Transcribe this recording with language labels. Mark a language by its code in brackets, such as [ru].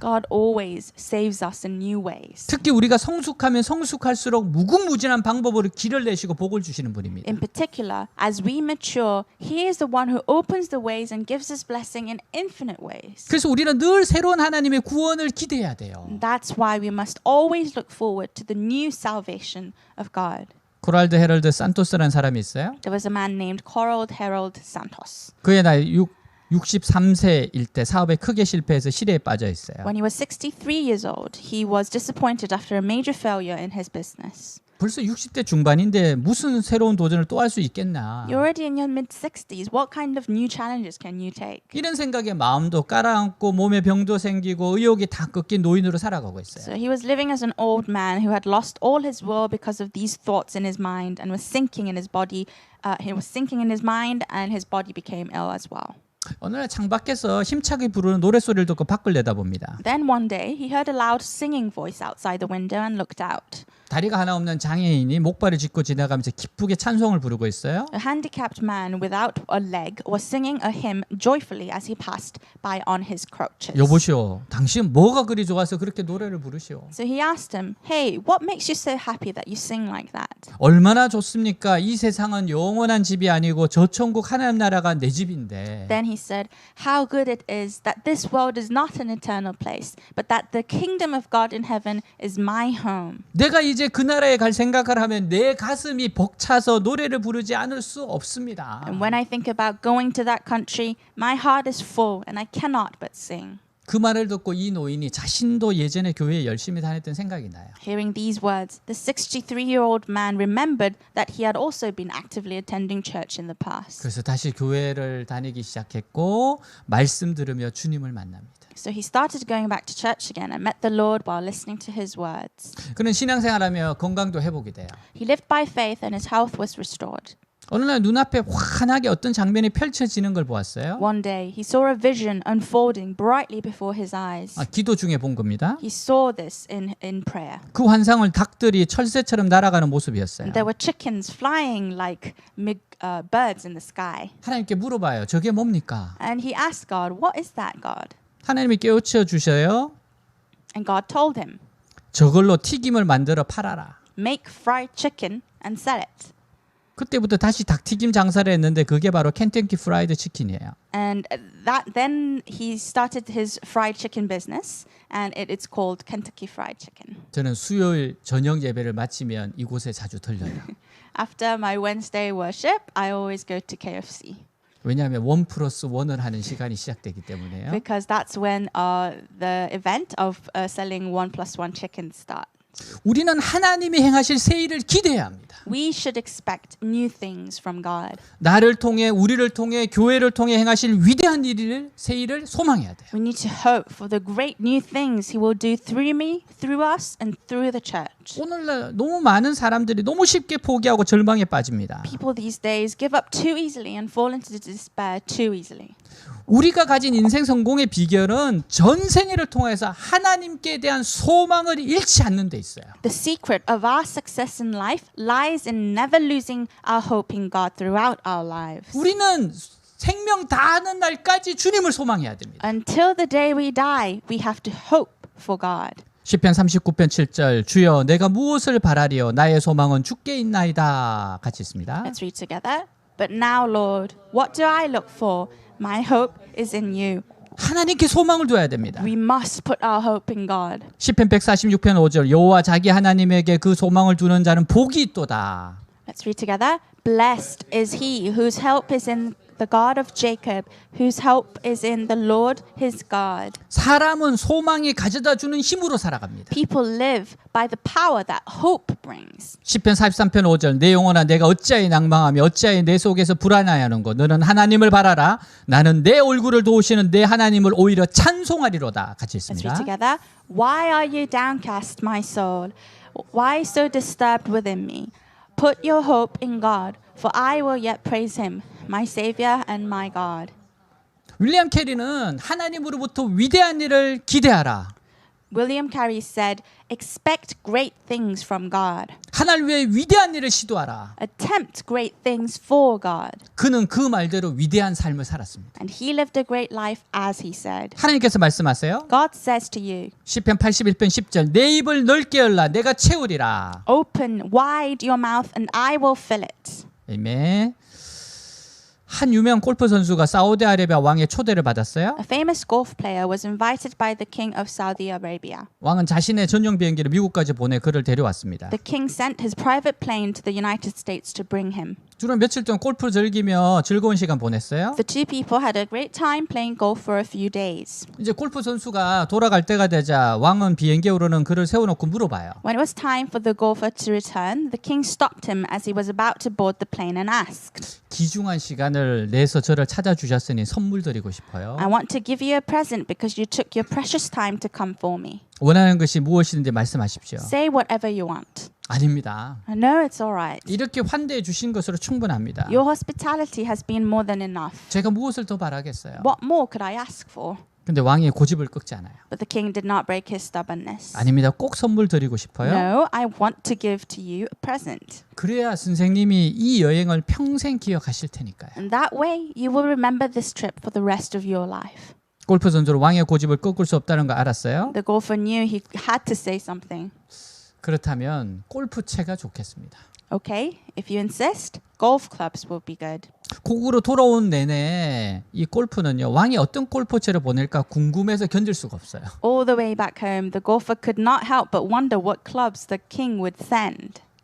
[en] God always saves us in new ways. [ko] 특히 우리가 성숙하면 성숙할수록 무궁무진한 방법으로 길을 내시고 복을 주시는 분입니다. [en] In particular, as we mature, He is the one who opens the ways and gives us blessing in infinite ways. [ko] 그래서 우리는 늘 새로운 하나님의 구원을 기대해야 돼요. [en] That's why we must always look forward to the new salvation of God. [ko] 코랄드 헤럴드 산토스라는 사람이 있어요. [en] There was a man named Corald Harold Santos. [ko] 그의 나이 63세일 때 사업에 크게 실패해서 실해에 빠져 있어요. [en] When he was 63 years old, he was disappointed after a major failure in his business. [ko] 벌써 60대 중반인데 무슨 새로운 도전을 또 할 수 있겠나. [en] You're already in your mid-60s. What kind of new challenges can you take? [ko] 이런 생각에 마음도 깔아앉고 몸에 병도 생기고 의욕이 다 꺾인 노인으로 살아가고 있어요. [en] So he was living as an old man who had lost all his will because of these thoughts in his mind and was sinking in his body. He was sinking in his mind and his body became ill as well. [ko] 어느 날 창밖에서 힘차게 부르는 노랫소리를 듣고 밖을 내다봅니다. [en] Then one day he heard a loud singing voice outside the window and looked out. [ko] 다리가 하나 없는 장애인이 목발을 짚고 지나가면서 기쁘게 찬송을 부르고 있어요. [en] A handicapped man without a leg was singing a hymn joyfully as he passed by on his crutches. [ko] 여보시오, 당신 뭐가 그리 좋아서 그렇게 노래를 부르시오? [en] So he asked him, "Hey, what makes you so happy that you sing like that?" [ko] 얼마나 좋습니까? 이 세상은 영원한 집이 아니고 저 천국 하나님 나라가 내 집인데. [en] Then he said, "How good it is that this world is not an eternal place, but that the kingdom of God in heaven is my home." [ko] 내가 이제 그 나라에 갈 생각을 하면 내 가슴이 벅차서 노래를 부르지 않을 수 없습니다. [en] And when I think about going to that country, my heart is full and I cannot but sing. [ko] 그 말을 듣고 이 노인이 자신도 예전에 교회에 열심히 다녔던 생각이 나요. [en] Hearing these words, the 63-year-old man remembered that he had also been actively attending church in the past. [ko] 그래서 다시 교회를 다니기 시작했고 말씀 들으며 주님을 만납니다. [en] So he started going back to church again and met the Lord while listening to his words. [ko] 그는 신앙생활하며 건강도 회복이 돼요. [en] He lived by faith and his health was restored. [ko] 어느 날 눈앞에 환하게 어떤 장면이 펼쳐지는 걸 보았어요. [en] One day, he saw a vision unfolding brightly before his eyes. [ko] 기도 중에 본 겁니다. [en] He saw this in prayer. [ko] 그 환상을 닭들이 철새처럼 날아가는 모습이었어요. [en] There were chickens flying like birds in the sky. [ko] 하나님께 물어봐요. 저게 뭡니까? [en] And he asked God, "What is that, God?" [ko] 하나님이 깨우쳐 주셔요. [en] And God told him, [ko] 저걸로 튀김을 만들어 팔아라. [en] "Make fried chicken and sell it." [ko] 그때부터 다시 닭튀김 장사를 했는데 그게 바로 켄터키 프라이드 치킨이에요. [en] And then he started his fried chicken business, and it's called Kentucky Fried Chicken. [ko] 저는 수요일 저녁 예배를 마치면 이곳에 자주 들려요. [en] After my Wednesday worship, I always go to KFC. [ko] 왜냐하면 1+1을 하는 시간이 시작되기 때문에요. [en] Because that's when the event of selling 1+1 chicken starts. [ko] 우리는 하나님이 행하실 새 일을 기대해야 합니다. [en] We should expect new things from God. [ko] 나를 통해 우리를 통해 교회를 통해 행하실 위대한 일을 새 일을 소망해야 돼요. [en] We need to hope for the great new things He will do through me, through us, and through the church. [ko] 오늘날 너무 많은 사람들이 너무 쉽게 포기하고 절망에 빠집니다. [en] People these days give up too easily and fall into despair too easily. [ko] 우리가 가진 인생 성공의 비결은 전 생애를 통해서 하나님께 대한 소망을 잃지 않는 데 있어요. [en] The secret of our success in life lies in never losing our hope in God throughout our lives. [ko] 우리는 생명 다하는 날까지 주님을 소망해야 됩니다. [en] Until the day we die, we have to hope for God. [ko] 시편 39편 7절 주여 내가 무엇을 바라리요 나의 소망은 주께 있나이다. 같이 있습니다. [en] Let's read together. But now, Lord, what do I look for? My hope is in you. [ko] 하나님께 소망을 둬야 됩니다. [en] We must put our hope in God. [ko] 시편 146편 5절 여호와 자기 하나님에게 그 소망을 두는 자는 복이 있도다. [en] Let's read together. Blessed is he whose help is in the God of Jacob, whose help is in the Lord his God. [ko] 사람은 소망이 가져다 주는 힘으로 살아갑니다. [en] People live by the power that hope brings. [ko] 시편 43편 5절 내 영혼아 내가 어찌하여 낭망하며 어찌하여 내 속에서 불안하여하는고 너는 하나님을 바라라 나는 내 얼굴을 도우시는 내 하나님을 오히려 찬송하리로다. 같이 [en] Let's read [ko] 있습니다. [en] together. Why are you downcast, my soul? Why so disturbed within me? Put your hope in God, for I will yet praise him, my Savior and my God. [ko] 윌리엄 캐리는 하나님으로부터 위대한 일을 기대하라. [en] William Carey said, expect great things from God. [ko] 하나님 위해 위대한 일을 시도하라. [en] Attempt great things for God. [ko] 그는 그 말대로 위대한 삶을 살았습니다. [en] And he lived a great life as he said. [ko] 하나님께서 말씀하세요. [en] God says to you, [ko] 시편 81편 10절 내 입을 넓게 열라 내가 채우리라. [en] open wide your mouth and I will fill it. [ko] 아멘. 한 유명 골프 선수가 사우디아라비아 왕의 초대를 받았어요. [en] A famous golf player was invited by the king of Saudi Arabia. [ko] 왕은 자신의 전용 비행기를 미국까지 보내 그를 데려왔습니다. [en] The king sent his private plane to the United States to bring him. [ko] 주로 며칠 동안 골프를 즐기며 즐거운 시간 보냈어요. [en] The two people had a great time playing golf for a few days. [ko] 이제 골프 선수가 돌아갈 때가 되자 왕은 비행기에 오르는 그를 세워놓고 물어봐요. [en] When it was time for the golfer to return, the king stopped him as he was about to board the plane and asked, [ko] 귀중한 시간을 내서 저를 찾아주셨으니 선물 드리고 싶어요. [en] I want to give you a present because you took your precious time to come for me. [ko] 원하는 것이 무엇이든지 말씀하십시오. [en] Say whatever you want. [ko] 아닙니다. [en] No, it's all right. [ko] 이렇게 환대해 주신 것으로 충분합니다. [en] Your hospitality has been more than enough. [ko] 제가 무엇을 더 바라겠어요? [en] What more could I ask for? [ko] 근데 왕이 고집을 꺾지 않아요. [en] But the king did not break his stubbornness. [ko] 아닙니다. 꼭 선물 드리고 싶어요. [en] No, I want to give to you a present. [ko] 그래야 선생님이 이 여행을 평생 기억하실 테니까요. [en] And that way, you will remember this trip for the rest of your life. [ko] 골프 선수로 왕의 고집을 꺾을 수 없다는 거 알았어요. [en] The golfer knew he had to say something. [ko] 그렇다면 골프채가 좋겠습니다. [en] Okay, if you insist, golf clubs will be good. [ko] 고국으로 돌아온 내내 이 골프는요. 왕이 어떤 골프채를 보낼까 궁금해서 견딜 수가 없어요. [en] All the way back home, the golfer could not help but wonder what clubs the king would send.